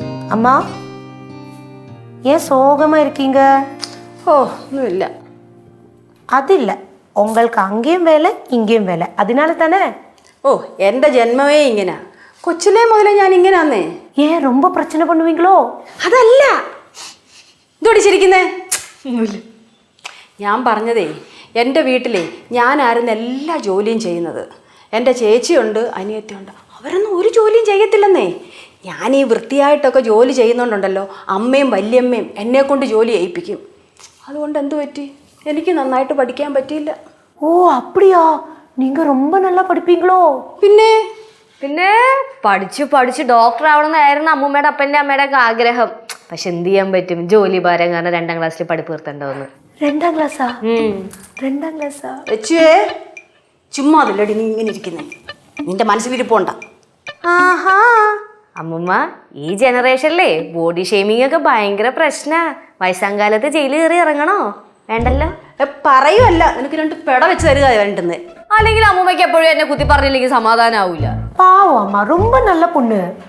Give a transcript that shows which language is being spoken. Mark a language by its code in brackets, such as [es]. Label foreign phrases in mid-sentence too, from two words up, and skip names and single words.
[ta] அம்மா ஏன் சோகமா இருக்கீங்க? [ml] ഓ ഒന്നുമില്ല. അതില്ല, [ta] உங்களுக்கு அங்கேயும் வேலை இங்கேயும் வேலை, அதனால தானே. [ml] ഓ എൻ്റെ ജന്മമേ ഇങ്ങനെ, കൊച്ചിലേ മുതലേ ഞാൻ ഇങ്ങനാന്നേ. [ta] ஏன் ரொம்ப பிரச்சனை பண்ணுவீங்களோ? [ml] അതല്ല, ഇതോടിച്ചിരിക്കുന്നേ ഒന്നുമില്ല. ഞാൻ പറഞ്ഞതേ, എൻ്റെ വീട്ടിലെ ഞാനായിരുന്നു എല്ലാ ജോലിയും ചെയ്യുന്നത്. എൻ്റെ ചേച്ചിയുണ്ട്, അനിയത്തിയുണ്ട്, അവരൊന്നും ഒരു ജോലിയും ചെയ്യത്തില്ലെന്നേ. ഞാൻ ഈ വൃത്തിയായിട്ടൊക്കെ ജോലി ചെയ്യുന്നതുകൊണ്ടല്ലോ അമ്മയും വല്യമ്മയും എന്നെ കൊണ്ട് ജോലി ചെയ്യിപ്പിക്കും. അതുകൊണ്ട് എന്തു പറ്റി, എനിക്ക് നന്നായിട്ട് പഠിക്കാൻ പറ്റിയില്ല. [ta] ஓ அப்படியா, நீங்க ரொம்ப நல்லா படிப்பீங்களோ? [ml] പിന്നെ പഠിച്ചു പഠിച്ച് ഡോക്ടർ ആവണമെന്നായിരുന്നു അമ്മൂമ്മയുടെ അപ്പൻ്റെ അമ്മയുടെ ഒക്കെ ആഗ്രഹം. പക്ഷെ എന്ത് ചെയ്യാൻ പറ്റും, ജോലി ഭാരം കാരണം 2ാം ക്ലാസ്സിൽ പഠിപ്പ് നിർത്തേണ്ടതെന്ന്. 2ാം ക്ലാസ്സാ? 2ാം ക്ലാസ്സാ? വെച്ചുവേ ചുമ്മാ അതില്ലടി നീ ഇങ്ങനെ ഇരിക്കുന്നേ, നിന്റെ മനസ്സിലിരിപ്പുണ്ട. ആഹാ, അമ്മൂമ്മ ഈ ജനറേഷനിലേ [en] body shaming [ml] ഒക്കെ ഭയങ്കര പ്രശ്നാ. വയസ്സാം കാലത്ത് ജയിലിൽ കയറി ഇറങ്ങണോ? വേണ്ടല്ലോ. പറയുമല്ല, നിനക്ക് 2 പെട വെച്ച് തരുക വേണ്ടുന്നത്. അല്ലെങ്കിൽ അമ്മൂമ്മയ്ക്ക് എപ്പോഴും എന്നെ കുത്തി പറഞ്ഞില്ലെങ്കിൽ സമാധാനം ആവൂല. [ta] பாவம் அம்மா, ரொம்ப நல்ல பொண்ணு.